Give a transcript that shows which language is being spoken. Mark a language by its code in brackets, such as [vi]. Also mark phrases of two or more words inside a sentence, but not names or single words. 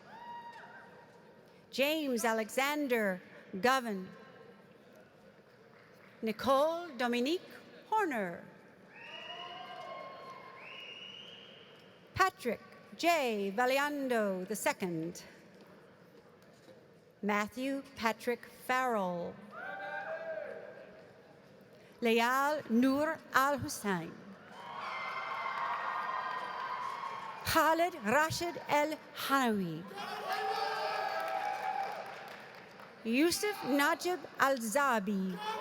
[en] James Alexander Govan. Nicole Dominique Horner. Patrick J. Valiando II. Matthew Patrick Farrell. Layal Noor Al Hussein. Khalid Rashid El Hanawi. Yusuf Najib Al Zabi.